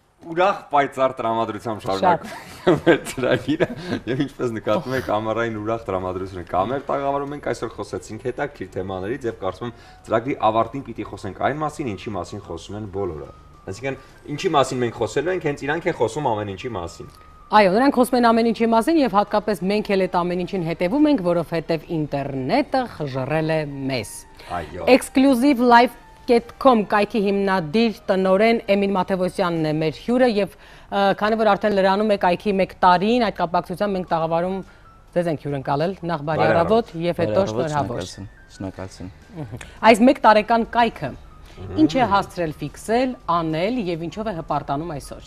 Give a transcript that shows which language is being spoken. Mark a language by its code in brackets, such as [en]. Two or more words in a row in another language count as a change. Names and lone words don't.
[hy] ուրախ պայծառ տրամադրությամբ շարունակում է ծրագիրը եւ ինչպես նկատում եք ամառային ուրախ տրամադրությունը կամեր տաղավարում ենք այսօր խոսեցինք հետաքրքիր թեմաներից եւ կարծում եմ ծրագրի ավարտին պիտի խոսենք այն մասին, ինչի մասին խոսում են բոլորը։ Այսինքն ինչի մասին մենք խոսելու ենք, հենց իրանք են խոսում ամեն ինչի մասին։ Այո, նրանք խոսում են ամեն ինչի մասին եւ հատկապես մենք էլ այդ ամեն ինչին հետևում ենք, որովհետեւ ինտերնետը խժռել է մեզ։ Այո։ Exclusive live.com կայքի հիմնադիր տնօրեն Էմիլ Մաթևոսյանն է մեր հյուրը եւ քանի որ արդեն լրանում է կայքի 1 տարին, այդ կապակցությամբ մենք տաղավարում ձեզ ենք հյուրընկալել, նախ բարի առավոտ եւ հետո շնորհավոր։ Շնորհակալություն։ Այս 1 տարեկան կայքը ինչ է հասցրել ֆիքսել, անել եւ ինչով է հպարտանում այսօր։